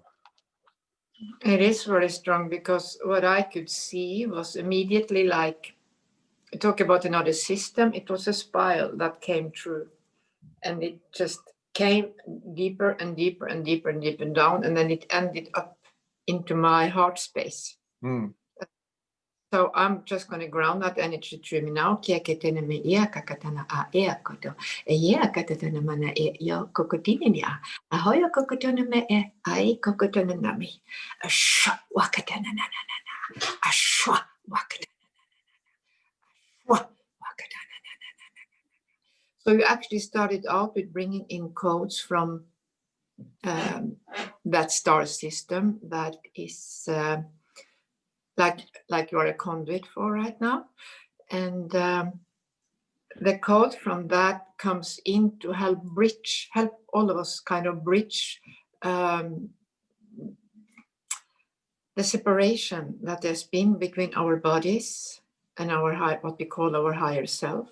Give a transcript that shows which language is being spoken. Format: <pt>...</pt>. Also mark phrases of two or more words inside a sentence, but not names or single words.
<en>It is very strong because what I could see was immediately like, talk about another system, it was a spiral that came through and it just came deeper and deeper and deeper and deeper down, and then it ended up into my heart space. Mm. So I'm just going to ground that energy through me now. Kia ke tēnā me ia kakatana a ea koto. E ia katatana mana e ia kokotini ni a. A hoia kokotona me e ai kokotona nami. A shwa wakatana na na na na. A shwa wakatana na na na. Shwa wakatana na na na na. So you actually started out with bringing in codes from that star system that is like you're a conduit for right now. And the code from that comes in to help all of us kind of bridge the separation that there's been between our bodies and our what we call our higher self.</en>